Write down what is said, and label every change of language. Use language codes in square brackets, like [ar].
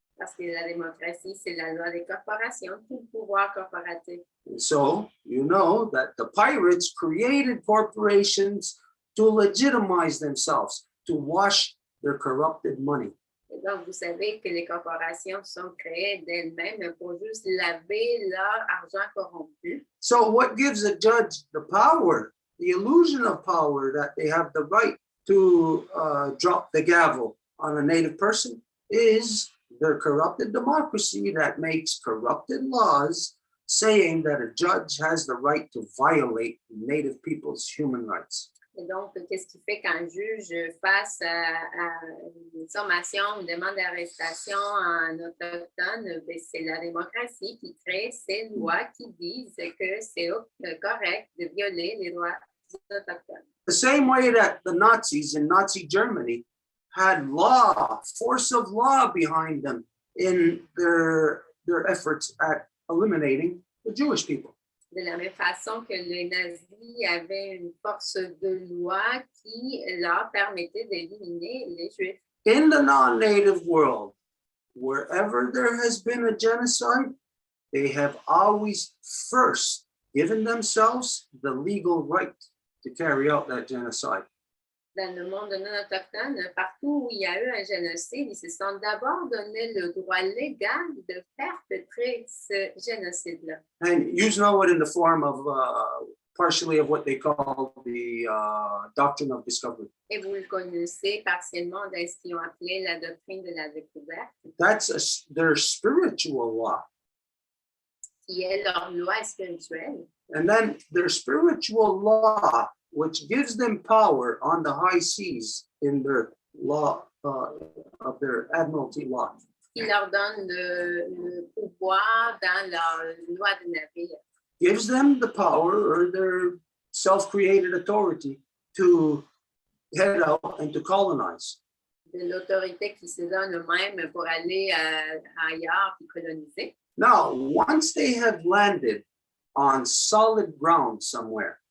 [fr] Parce que la démocratie, c'est la loi des corporations, tout le pouvoir corporatif. [en] And so you know that the pirates created corporations to legitimize themselves, to wash their corrupted money. [fr] Et donc, vous savez que les corporations sont créées d'elles-mêmes pour juste laver leur argent corrompu. [en] So what gives a judge the power, the illusion of power that they have the right to drop the gavel on a Native person is their corrupted democracy that makes corrupted laws saying that a judge has the right to violate Native people's human rights. [fr] Et donc, qu'est-ce qui fait qu'un juge face à une sommation, une demande d'arrestation en autochtone, ben, c'est la démocratie qui crée ces lois qui disent que c'est correct de violer les droits des autochtones. [en] The same way that the Nazis in Nazi Germany had law, force of law behind them in their efforts at eliminating the Jewish people. [fr] De la même façon que les nazis avaient une force de loi qui leur permettait d'éliminer les Juifs. [en] In the non-native world, wherever there has been a genocide, they have always first given themselves the legal right to carry out that genocide. [fr] Dans le monde non autochtone, partout où il y a eu un génocide, ils se sont d'abord donné le droit légal de perpétrer ce génocide-là. [en] And you know it in the form of partially of what they call the doctrine of discovery. [fr] Et vous le connaissez partiellement dans ce qu'ils ont appelé la doctrine de la découverte, [en] That's their spiritual law. [fr] qui est leur loi spirituelle. [en] And then their spiritual law, which gives them power on the high seas in their law of their admiralty law. [fr] Qui leur donne le pouvoir dans leur loi de navire. [en] Gives them the power or their self-created authority to head out and to colonize. [fr] De l'autorité qui se donne eux-mêmes pour aller ailleurs puis coloniser. [en] Now, once they have landed on solid ground somewhere,